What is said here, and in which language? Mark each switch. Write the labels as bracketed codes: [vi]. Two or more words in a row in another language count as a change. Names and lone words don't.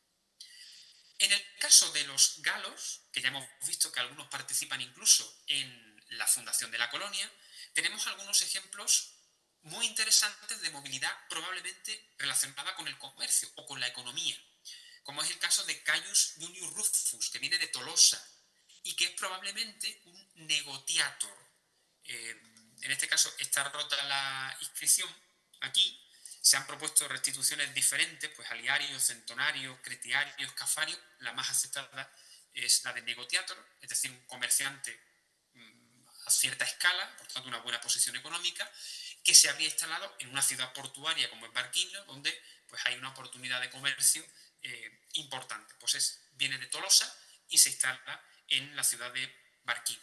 [es] En el caso de los galos, que ya hemos visto que algunos participan incluso en la fundación de la colonia, tenemos algunos ejemplos muy interesantes de movilidad probablemente relacionada con el comercio o con la economía, como es el caso de Caius Junius Rufus, que viene de Tolosa y que es probablemente un negotiator. En este caso está rota la inscripción aquí. Se han propuesto restituciones diferentes, pues aliarios, centonarios, cretiarios, cafarios. La más aceptada es la de negotiator, es decir, un comerciante a cierta escala, por tanto una buena posición económica, que se habría instalado en una ciudad portuaria como es Barquino, donde pues hay una oportunidad de comercio importante. Pues viene de Tolosa y se instala en la ciudad de Barquino.